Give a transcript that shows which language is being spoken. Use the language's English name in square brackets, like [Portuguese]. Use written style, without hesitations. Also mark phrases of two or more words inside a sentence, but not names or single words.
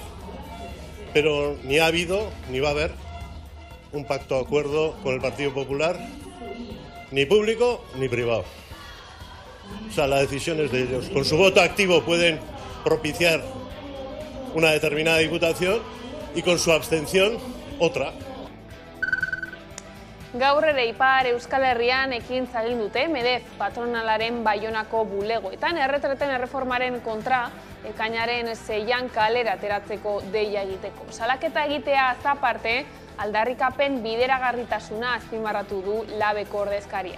[Spanish] Pero ni ha habido, ni va a haber un pacto o acuerdo con el Partido Popular, ni público ni privado. O sea, la decisión es de ellos. Con su voto activo pueden propiciar una determinada diputación y con su abstención otra. [Basque] Gaur ere Ipar Euskal Herrian ekintza egin dute Medef patronalaren Baionako bulegoetan erretreten erreformaren kontra ekainaren 6an kalera ateratzeko deia egiteko. Salaketa egitea aparte, aldarrikapen bideragarritasuna azpimarratu du labeko ordezkaria.